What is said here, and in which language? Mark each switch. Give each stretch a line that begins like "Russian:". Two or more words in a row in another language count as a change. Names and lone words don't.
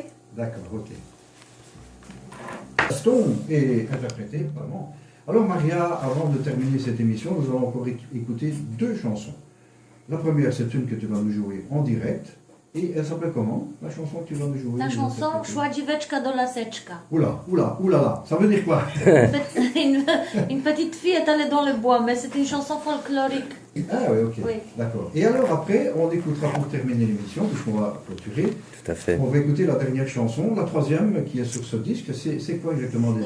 French: D'accord, ok. Gaston est interprété, vraiment. Alors Maria, avant de terminer cette émission, nous allons encore écouter deux chansons. La première, c'est une que tu vas nous jouer en direct. Et elle s'appelle comment, la chanson que tu vas nous jouer? La chanson Szła dzieweczka do laseczka. Oula, oula, oulala, ça veut dire quoi? Une petite fille est allée dans le bois, mais c'est une chanson folklorique. Ah oui, ok, Oui. d'accord. Et alors après, on écoutera pour terminer l'émission, puisqu'on va clôturer, Tout à fait. on va écouter la dernière chanson, la troisième qui est sur ce disque. C'est quoi exactement des